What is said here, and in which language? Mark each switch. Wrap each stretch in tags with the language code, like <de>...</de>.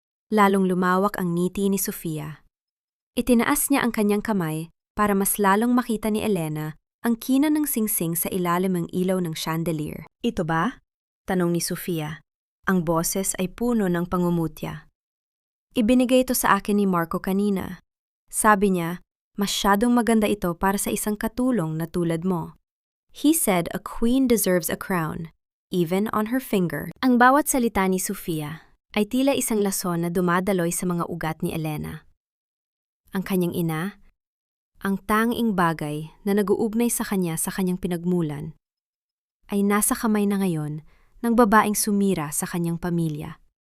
<tl>Lalong lumawak ang ngiti ni Sofia. Itinaas niya ang kanyang kamay para mas lalong makita ni Elena ang kina ng singsing sa ilalim ng ilaw ng chandelier. Ito ba? Tanong ni Sofia. Ang boses ay puno ng pangumutya. Ibinigay ito sa akin ni Marco kanina. Sabi niya, masyadong maganda ito para sa isang katulong na tulad mo.</tl> <en>He said a queen deserves a crown, even on her finger.</en> <tl>Ang bawat salita ni Sofia ay tila isang lason na dumadaloy sa mga ugat ni Elena. Ang kanyang ina, ang tanging bagay na nag-uugnay sa kanyang pinagmulan, ay nasa kamay na ngayon ng babaeng sumira sa kanyang pamilya.</tl>